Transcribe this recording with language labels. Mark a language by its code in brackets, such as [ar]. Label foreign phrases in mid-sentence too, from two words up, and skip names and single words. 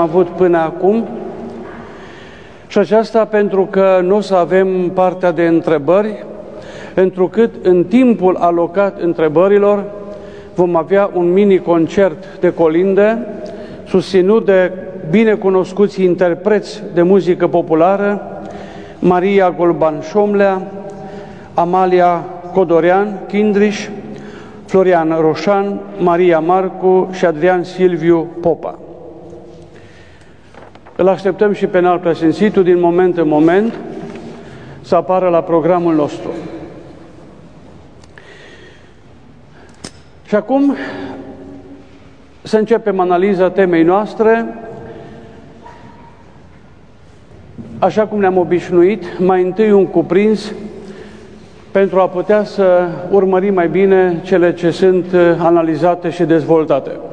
[ro] avut până acum, și aceasta pentru că nu o să avem partea de întrebări, întrucât în timpul alocat întrebărilor vom avea un mini-concert de colinde susținut de binecunoscuți interpreți de muzică populară, Maria Golban-Șomlea, Amalia Codorean Chindriș, Florian Roșan, Maria Marcu și Adrian Silviu Popa. Îl așteptăm și pe înalt preasfințitul din moment în moment să apară la programul nostru. Și acum să începem analiza temei noastre, așa cum ne-am obișnuit, mai întâi un cuprins pentru a putea să urmărim mai bine cele ce sunt analizate și dezvoltate.